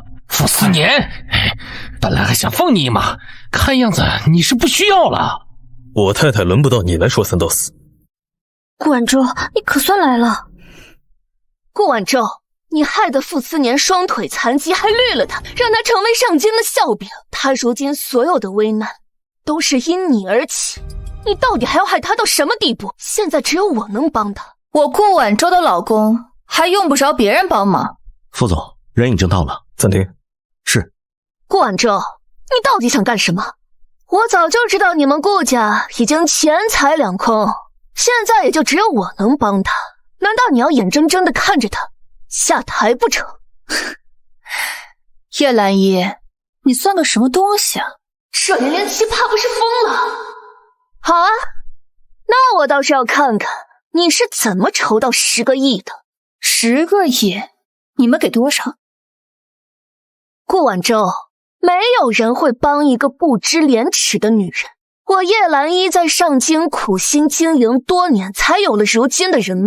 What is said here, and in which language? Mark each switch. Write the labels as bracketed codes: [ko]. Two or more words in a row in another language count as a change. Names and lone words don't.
[zh] 傅斯年，本來還想放你一馬，看樣子你是不需要了。我太太輪不到你來說三道四。顧晚舟，你可算來了。顧晚舟，你害得傅斯年雙腿殘疾，還綠了他，讓他成為上京的笑柄。他如今所有的危難，都是因你而起。你到底還要害他到什麼地步？現在只有我能幫他。我顧晚舟的老公，還用不着別人幫忙。傅總，人已經到了。暫停。是。顧晚舟，你到底想幹什麼？我早就知道你們顧家已經錢財兩空，現在也就只有我能幫他。難道你要眼睜睜地看着他下台不成？葉蘭依，你算個什麼東西啊？这连连奇怕不是瘋了？好啊，那我倒是要看看你是怎麼籌到10個億的。 10個億？你們給多少？顧晚舟，沒有人會幫一個不知廉恥的女人。我葉蘭依在上京苦心經營多年，才有了如今的人脈。